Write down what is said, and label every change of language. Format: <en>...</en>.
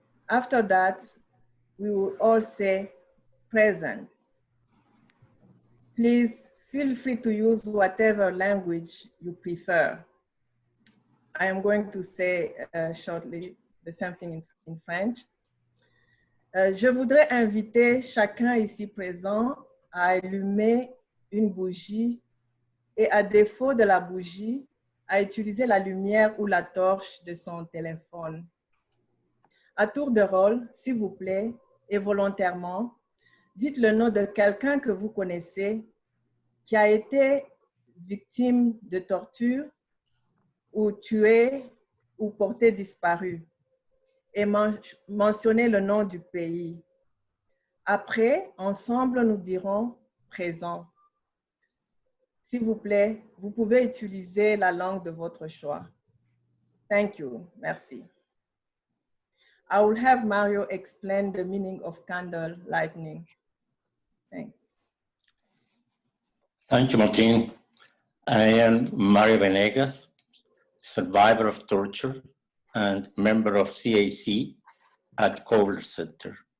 <en>After that, we will all say present. Please feel free to use whatever language you prefer. I am going to say shortly the same thing in French.</en> <fr>Je voudrais inviter chacun ici présent à allumer une bougie et à défaut de la bougie, à utiliser la lumière ou la torche de son téléphone. À tour de rôle, s'il vous plaît, et volontairement, dites le nom de quelqu'un que vous connaissez qui a été victime de torture ou tué ou porté disparu et mentionnez le nom du pays. Après, ensemble, nous dirons présent. S'il vous plaît, vous pouvez utiliser la langue de votre choix.</fr> <en>Thank you.</en> <fr>Merci.</fr> <en>I will have Mario explain the meaning of candle lighting. Thanks. Thank you, Martine. I am Mario Banegas, survivor of torture and member of CAC at Kovler Center.</en>